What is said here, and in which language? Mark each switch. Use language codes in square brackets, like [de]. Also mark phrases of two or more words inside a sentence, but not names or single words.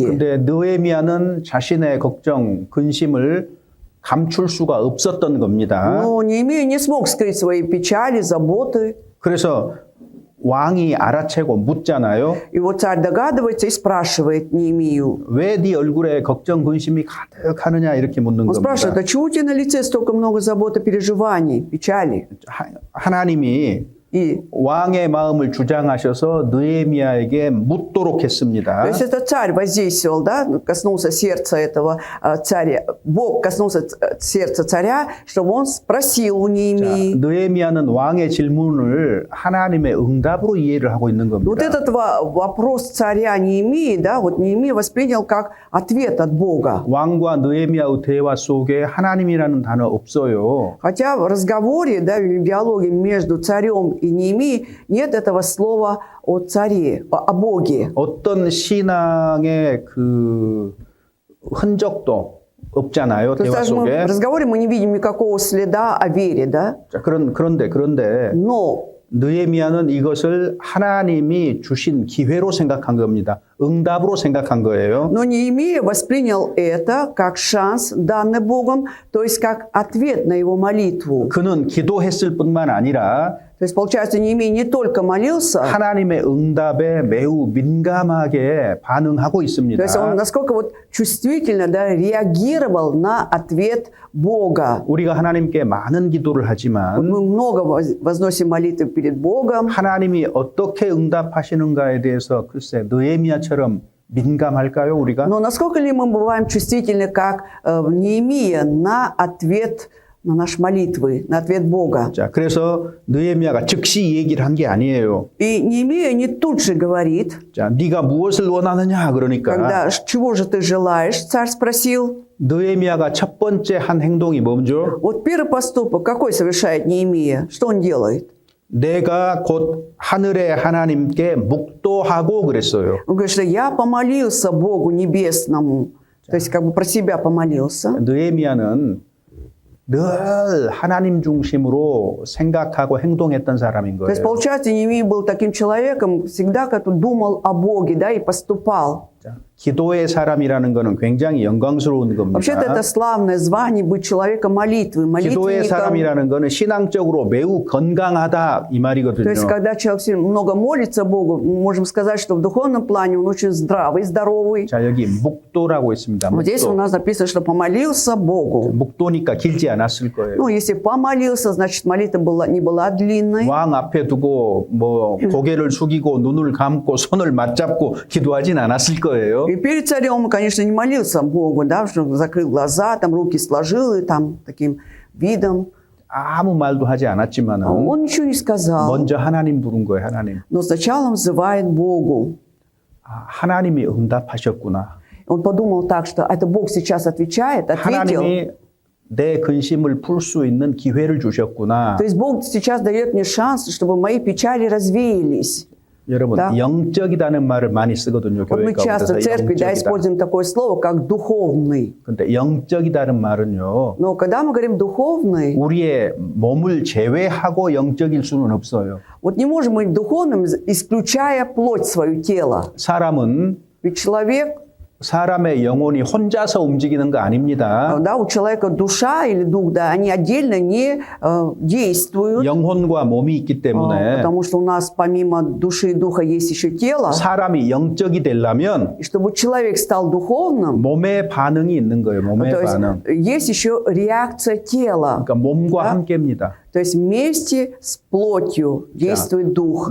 [ko] 근데 느헤미야는 자신의 걱정, 근심을 감출 수가 없었던 겁니다. [ru] Но Неемия не смог скрыть свои печали, заботы. [ko] 그래서 왕이 알아채고 묻잖아요. [ru] И вот царь догадывается и спрашивает Неемию. [ko] 왜 네 얼굴에 걱정 근심이 가득하느냐 이렇게 묻는 [ru] Он [ko] 겁니다. [ru] спрашивает, а чего у тебя на лице столько много заботы, переживаний, печали? [ko] 하나님이 [ru] И [ko] 왕의 마음을 주장하셔서 느헤미야에게 묻도록 했습니다. [ru] то есть это царь воздействовал, да, коснулся сердца этого царя. Бог коснулся сердца царя, чтобы он спросил у Неемии. [ko] 느헤미야는 왕의 질문을 하나님의 응답으로 이해를 하고 있는 [ru] Вот [ko] 겁니다. [ru] этот вопрос царя Неемии, да, вот Неемия воспринял как ответ от Бога. [ko] 왕과 느헤미야의 대화 속에 하나님이라는 단어 없어요. [ru] Хотя в разговоре, да, или в диалоге между царем и Неемией нет этого слова о царе, о Боге. [ko] 어떤 신앙의 그 흔적도 없잖아요. [ru] То есть [ko] 대화 [ru] даже в [ko] 속에. [ru] разговоре мы не видим никакого следа о вере, да? [ko] 자, 그런데 [ru] Но [ko] 느헤미야는 이것을 하나님이 주신 기회로 생각한 겁니다. 응답으로 생각한 거예요. [ru] Неемия воспринял это как шанс, данный Богом, то есть как ответ на его молитву. [ko] 그는 기도했을 뿐만 아니라 [ru] То есть, получается, Неемия не только молился, [ko] 하나님의 응답에 매우 민감하게 반응하고 있습니다. [ru] то есть он насколько вот чувствительно, да, реагировал на ответ Бога. [ko] 우리가 하나님께 많은 기도를 [ru] Вот [ko] 하지만 [ru] мы много возносим молитвы перед Богом, [ko] 하나님이 어떻게 응답하시는가에 대해서 글쎄 느헤미야처럼 민감할까요, 우리가? [ru] но насколько ли мы бываем чувствительны, как Неемия, на ответ на наши молитвы, на ответ Бога. [ko] 자, 그래서 느헤미야가 즉시 이 얘기를 한 게 아니에요. [ru] И Неемия не тут же говорит, [ko] 자, 네가 무엇을 원하느냐 그러니까 [ru] когда «Чего же ты желаешь?» царь спросил. [ko] 느헤미야가 첫 번째 한 행동이 뭐죠? [ru] Вот первый поступок какой совершает Неемия? Что он делает? [ko] 내가 곧 하늘의 하나님께 묵도하고 그랬어요. [ru] Он говорит, что я помолился Богу Небесному. То есть как бы про себя помолился. [ko] 느헤미야는 늘 하나님 중심으로 생각하고 행동했던 사람인 [ru] То есть, [ko] 거예요. [ru] получается, Неемия был таким человеком, всегда который думал о Боге, да, и поступал. [ko] 자, 기도의 사람이라는 것은 굉장히 영광스러운 [ru] Вообще-то [ko] 겁니다. [ru] это славное звание быть человеком молитвы, [ko] 기도의 [ru] молитвенником. [ko] 사람이라는 것은 신앙적으로 매우 건강하다 이 [ru] То есть, [ko] 말이거든요. [ru] когда человек много молится Богу, мы можем сказать, что в духовном плане он очень здравый, здоровый. [ko] 자, 여기 묵도라고 있습니다. [ru] Вот здесь у [ko] 묵도. [ru] нас написано, что помолился Богу. [ko] 묵도니까 길지 않았을 거예요. [ru] Ну, если помолился, значит, молитва не была длинной. [ko] 왕 앞에 두고 뭐 고개를 숙이고 눈을 감고 손을 맞잡고 기도하진 않았을 거예요. [ru] И перед царем он, конечно, не молился Богу, да, что закрыл глаза, там руки сложил и там таким видом. [ko] 아무 말도 하지 않았지만은 [ru] Он ничего не сказал, [ko] 먼저 하나님 부른 거예요. 하나님. [ru] но сначала он взывает Богу. [ko] 아, 하나님이 응답하셨구나. [ru] Он подумал так, что это Бог сейчас отвечает, ответил. [ko] 하나님이 내 근심을 풀 수 있는 기회를 주셨구나. [ru] То есть Бог сейчас дает мне шанс, чтобы мои печали развеялись. [ko] 여러분, [ru] Да. [ko] 영적이라는 말을 많이 쓰거든요. [ru] Вот мы [ko] 교회 [ru] часто в [ko] 가운데서 [ru] церкви, да, [ko] 영적이다. [ru] используем такое слово, как духовный. [ko] 근데 영적이다는 말은요. [ru] Но когда мы говорим духовный, [ko] 우리의 몸을 제외하고 영적일 수는 없어요. [ru] вот не можем быть духовным, исключая плоть свое тело. [ko] 사람은 [ru] Ведь человек, [ko] 사람의 영혼이 혼자서 움직이는 거 아닙니다. [ru] да, у человека душа или дух, да, они отдельно не действуют, [ko] 영혼과 몸이 있기 때문에 [ru] потому что у нас помимо души и духа есть еще тело. [ko] 사람이 영적이 되려면 [ru] И чтобы человек стал духовным, [ko] 몸의 반응이 있는 거예요. 몸의 [ru] то есть [ko] 반응. [ru] есть еще реакция тела. [ko] 그러니까 몸과 함께입니다. [ru] То есть вместе с плотью действует дух.